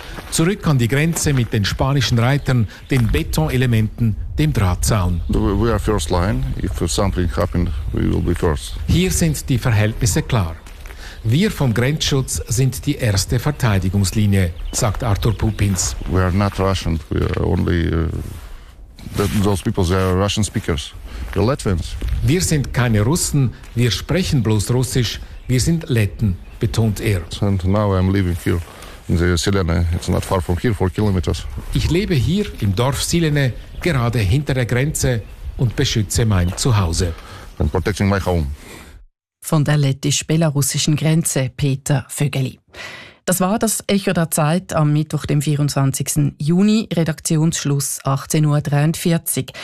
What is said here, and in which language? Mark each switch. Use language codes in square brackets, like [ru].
[de] Zurück an die Grenze mit den spanischen Reitern, den Betonelementen, dem Drahtzaun. [en] We are first line. If something happened, we will be first. [de] Hier sind die Verhältnisse klar. Wir vom Grenzschutz sind die erste Verteidigungslinie, sagt Arthur Pupins. [en] We are not Russian, we are only those people, they are Russian speakers, the Latvians. [de] Wir sind keine Russen, wir sprechen bloß Russisch, wir sind Letten, betont er. [en] And now I'm living here in the Silene, it's not far from here, 4 kilometers. [de] Ich lebe hier im Dorf Silene, gerade hinter der Grenze und beschütze mein Zuhause. [en] I'm protecting my home. [de] Von der lettisch-belarussischen Grenze, Peter Vögeli. Das war das Echo der Zeit am Mittwoch, dem 24. Juni, Redaktionsschluss 18.43 Uhr.